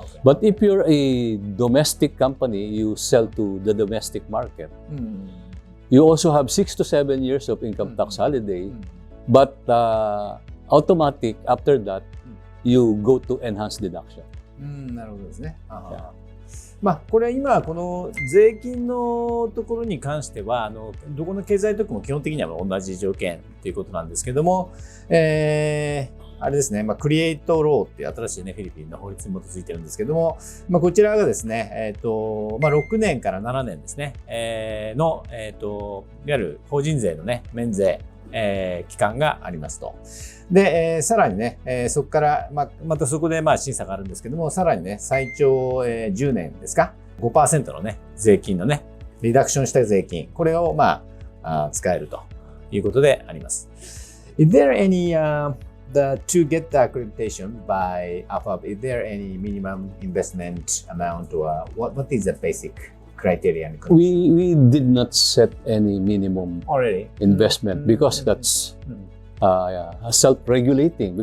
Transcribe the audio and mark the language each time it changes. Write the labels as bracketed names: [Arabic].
[English] But if you're a domestic company, you sell to the domestic market, you also have 6 to 7 years of income tax holiday, but automatic after that, you go to enhanced deduction. [Japanese] なるほどですね。まあこれ今この税金のところに関してはどこの経済特区も基本的には同じ条件ということなんですけども、あれですね、クリエイトローっていう新しいねフィリピンの法律に基づいてるんですけども、こちらがですね、6年から7年ですね、のいわゆる法人税のね免税期間がありますと。で、さらにね、そこから、またそこで審査があるんですけども、さらにね、最長、10年ですか、5% のね、税金のね、リダクションした税金、これを使えるということであります。 [English] Is there any, to get the accreditation by Afab, is there any minimum investment amount or what is the basic criteria and condition? We did not set any minimum investment because that's self-regulating.